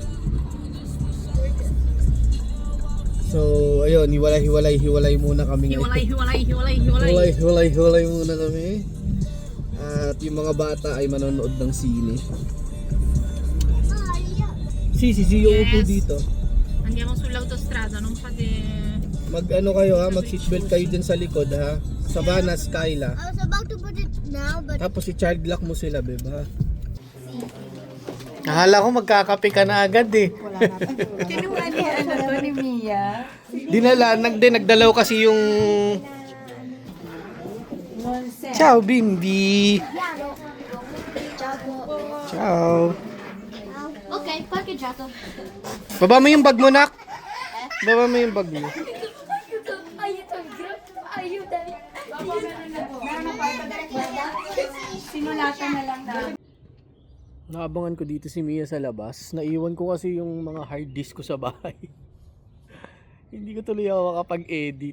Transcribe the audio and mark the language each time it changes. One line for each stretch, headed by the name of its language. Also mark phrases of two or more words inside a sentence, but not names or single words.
Filipino: So ayun, hiwalay muna kami ngayon. Hiwalay muna kami. At yung mga bata ay manonood ng sine. Si yung upo dito.
Italian: Andiamo sull'autostrada, non fate...
Filipino: Mag-ano kayo ha, mag-seatbelt kayo dyan sa likod ha. Savannah, Skyla.
English: I was about to put it now, but
Filipino: Tapos i-child lock mo sila, beb ha. Akala ko magkakape ka na agad eh. Kinuha ni ni Mia. Nagdalaw kasi yung
Italian: Ciao bimbi! Ciao! Ok, parcheggiato.
Filipino: Baba mo yung bag mo, nak! Baba mo yung bag mo. Sinulatan na lang na. Naabangan ko dito si Mia sa labas. Naiwan ko kasi yung mga
English: hard disk
Filipino: ko sa bahay. Hindi ko tuloy ako makapag-edit.